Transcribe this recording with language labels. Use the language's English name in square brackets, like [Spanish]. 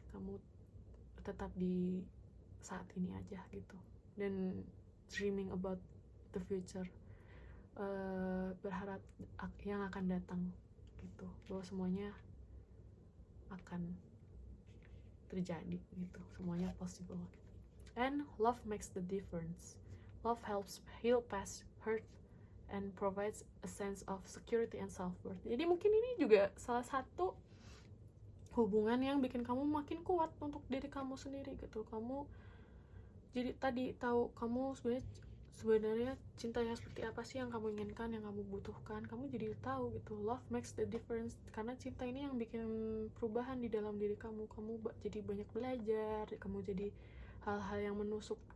[Indonesian] Kamu tetap di saat ini aja gitu, dan [English] dreaming about the future, [Indonesian] berharap yang akan datang gitu, bahwa semuanya akan terjadi gitu, semuanya possible gitu. [English] And love makes the difference. Love helps heal past hurt and provides a sense of security and self-worth. [Indonesian] Jadi mungkin ini juga salah satu hubungan yang bikin kamu makin kuat untuk diri kamu sendiri gitu. Kamu jadi tadi tahu kamu sebenarnya cintanya seperti apa sih yang kamu inginkan, yang kamu butuhkan. Kamu jadi tahu gitu, [English] love makes the difference, [Indonesian] karena cinta ini yang bikin perubahan di dalam diri kamu. Kamu jadi banyak belajar, kamu jadi hal-hal yang menusuk